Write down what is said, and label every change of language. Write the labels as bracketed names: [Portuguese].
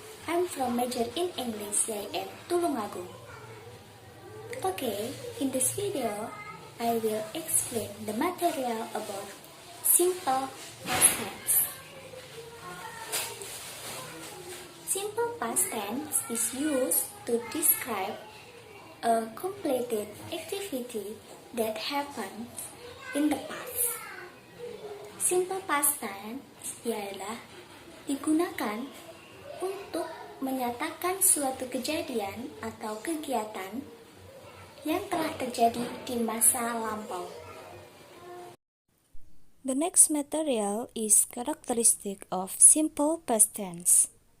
[English] I'm from major in English YM Tulungagung. Okay, in this video, I will explain the material about simple past tense. Simple past tense is used to describe a completed activity that happened in the past. [Indonesian] Simple past tense ialah digunakan untuk menyatakan suatu kejadian atau kegiatan yang telah terjadi di masa lampau. [English] The next material is characteristic of simple past tense.